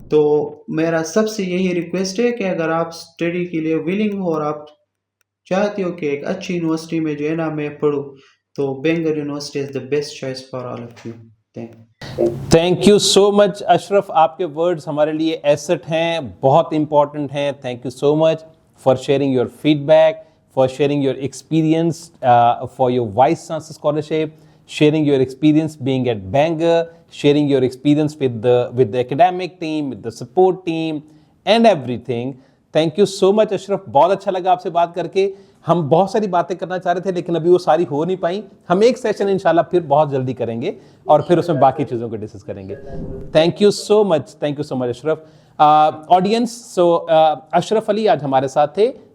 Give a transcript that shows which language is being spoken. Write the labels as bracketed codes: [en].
[ur] تو میرا سب سے یہی ریکویسٹ ہے کہ اگر آپ اسٹڈی کے لیے ولنگ ہو اور آپ چاہتے ہو کہ ایک اچھی یونیورسٹی میں جو ہے نا میں پڑھوں، تو [en] Bangor university is the best choice for all of you. Thank you so much [ur] اشرف، آپ کے ورڈز ہمارے لیے ایسٹ ہیں، بہت امپورٹنٹ ہیں. [en] Thank you so much for sharing your feedback, for sharing your experience for your vice chancellor scholarship, sharing your experience being at Bangor, sharing your experience with the academic team, with the support team and everything. Thank you so much [ur] اشرف، بہت اچھا لگا آپ سے بات کر کے. ہم بہت ساری باتیں کرنا چاہ رہے تھے لیکن ابھی وہ ساری ہو نہیں پائیں. ہم ایک سیشن انشاءاللہ پھر بہت جلدی کریں گے اور پھر اس میں باقی چیزوں کو ڈسکس کریں گے. [en] Thank you so much, thank you so much Ashraf. Audience, so Ashraf Ali [ur] آج ہمارے ساتھ تھے.